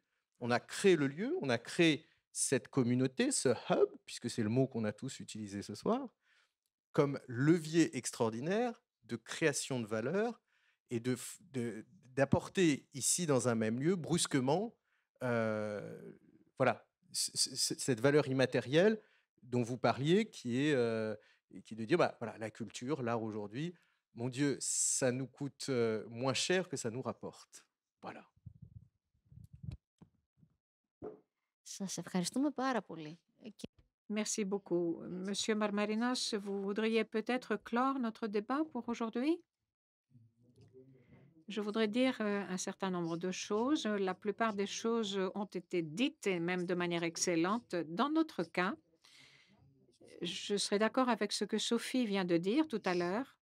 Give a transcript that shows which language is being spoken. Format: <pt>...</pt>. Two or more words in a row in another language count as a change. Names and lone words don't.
<fr>On a créé le lieu, on a créé cette communauté, ce hub, puisque c'est le mot qu'on a tous utilisé ce soir, comme levier extraordinaire de création de valeur et d'apporter ici, dans un même lieu, brusquement, voilà, cette valeur immatérielle dont vous parliez, qui est de dire, bah, voilà, la culture, l'art aujourd'hui, mon Dieu, ça nous coûte moins cher que ça nous rapporte. Voilà.</fr> <el>Σας ευχαριστούμε πάρα πολύ.</el> <fr>Merci beaucoup. Monsieur Marmarinos, vous voudriez peut-être clore notre débat pour aujourd'hui? Je voudrais dire un certain nombre de choses. La plupart des choses ont été dites, et même de manière excellente. Dans notre cas, je serais d'accord avec ce que Sophie vient de dire tout à l'heure.</fr>